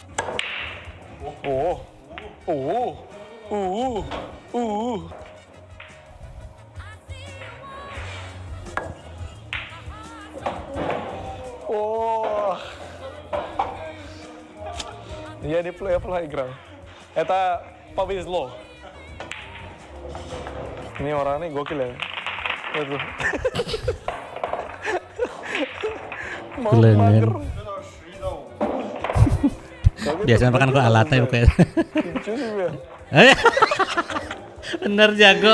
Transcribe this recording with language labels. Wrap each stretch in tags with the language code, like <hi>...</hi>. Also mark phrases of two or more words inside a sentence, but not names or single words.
<id>Oh. Oh. Iya, dia play играл.</id> <ru>Это повезло.</ru> <id>Ini orangnya gokil ya. Itu. Kelengen. Biasanya makan kok alatnya bukan. Bener jago.</id>